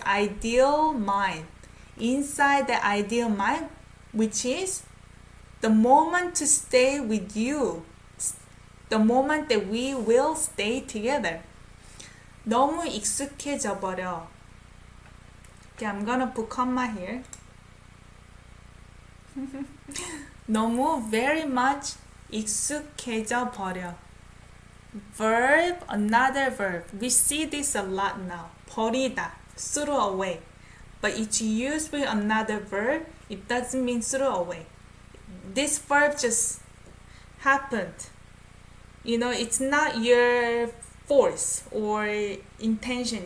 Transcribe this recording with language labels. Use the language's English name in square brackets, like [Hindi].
[English] Ideal mind. Inside the ideal mind, which is the moment to stay with you. The moment that we will stay together. [Korean] 너무 익숙해져 버려. [English] Okay, I'm gonna put comma here. [Korean] 너무 [English] very much [Korean] 익숙해져 버려. [English] Verb, another verb. We see this a lot now. 버리다, throw away. But it's used with another verb. It doesn't mean throw away. This verb just happened. You know, it's not your force or intention.